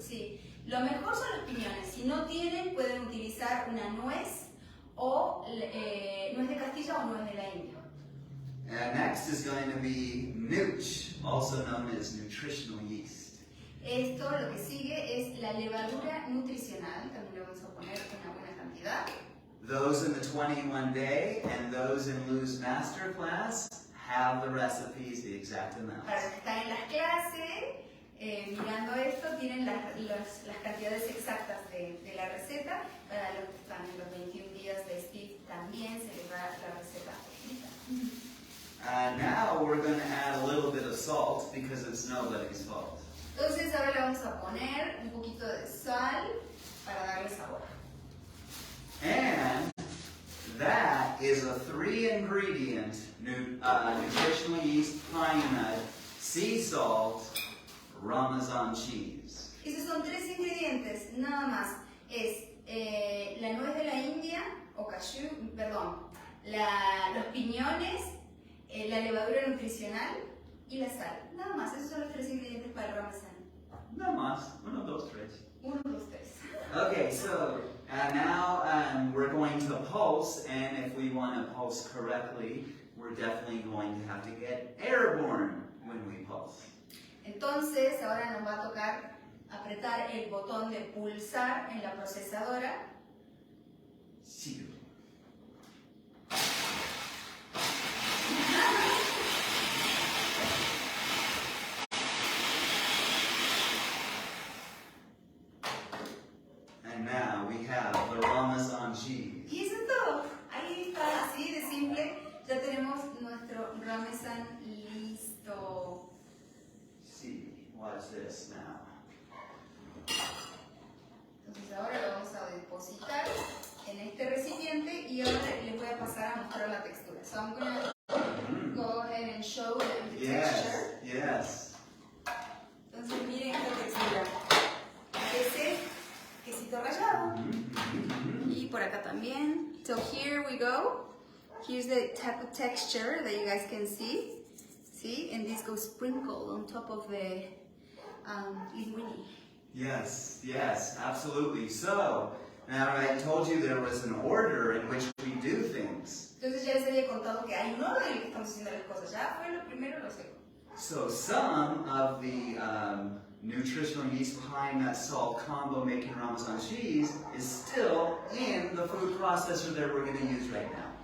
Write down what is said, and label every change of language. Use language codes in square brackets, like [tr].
[es] Sí, lo mejor son los piñones. Si no tienen, pueden utilizar una nuez o nuez de Castilla o nuez de la India. [en] And next is going to be nooch, also known as nutritional yeast. [es] Esto lo que sigue es la levadura nutricional, también le vamos a poner una buena cantidad. [en] Those in the 21 day and those in Lou's masterclass have the recipes, the exact amounts. [es] Para los que están en las clases, mirando esto, tienen las cantidades exactas de la receta. Para los que están en los 21 días de Steve también se les da la receta escrita. [en] Now we're going to add a little bit of salt because it's nobody's fault. [es] Entonces ahora le vamos a poner un poquito de sal para darle sabor. [en] And that is a 3-ingredient nutritional yeast pine nut, sea salt, Parmesan cheese. [es] Esos son 3 ingredientes, nada más. Es la nuez de la India, o cashew, perdón, los piñones, la levadura nutricional y la sal. Nada más, esos son los 3 ingredientes para el parmesano. Nada más, uno, dos, tres. [en] 1, 2, 3. Okay, so now we're going to pulse, and if we want to pulse correctly, we're definitely going to have to get airborne when we pulse. [es] Entonces, ahora nos va a tocar apretar el botón de pulsar en la procesadora. Sigue. [en] And now we have the Parmesan cheese. [es] Y eso es todo. Ahí está, así de simple. Ya tenemos nuestro parmesano listo. [en] See, watch this now. [es] Entonces ahora lo vamos a depositar en este recipiente y ahora les voy a pasar a mostrar la textura. [en] So I'm going to go ahead and show them the texture. Yes. [es] Entonces miren esta textura. Ese quesito rallado. Y por acá también. [en] So here we go. Here's the type of texture that you guys can see. See? And this goes sprinkled on top of the linguini. Yes, yes, absolutely. So, now I told you there was an order in which we do things. [es] Entonces ya les había contado que hay un orden en el que estamos haciendo las cosas. Ya fue lo primero, lo segundo. [en] So some of the nutritional yeast pine nut salt combo making Parmesan cheese is still in the food processor that we're going to use right now.